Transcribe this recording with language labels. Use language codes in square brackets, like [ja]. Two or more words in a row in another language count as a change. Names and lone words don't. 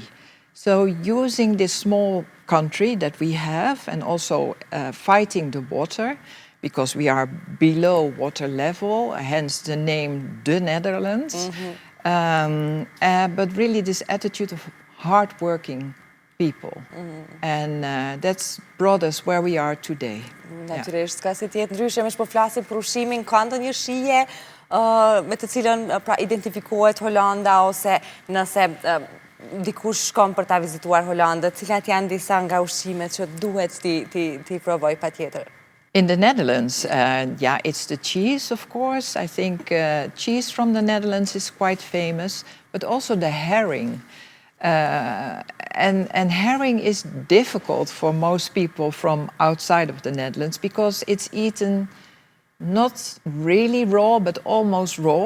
[en] So using this small country that we have and also fighting the water, because we are below water level, hence the name the Netherlands. But really this attitude of hardworking people. And that's brought us where we are today. [sq] Natyrisht, s'ka si tjetë ndryshe, me shpo flasim për ushqimin, ka ndonjë shije me të cilën identifikohet Holanda ose nëse dikush shkon për ta vizituar Hollandën, cilat janë disa nga ushqimet që duhet t'i provoj patjetër? [en] In the Netherlands, it's the cheese, of course. I think cheese from the Netherlands is quite famous, but also the herring. And herring is difficult for most people from outside of the Netherlands because it's eaten not really raw, but almost raw.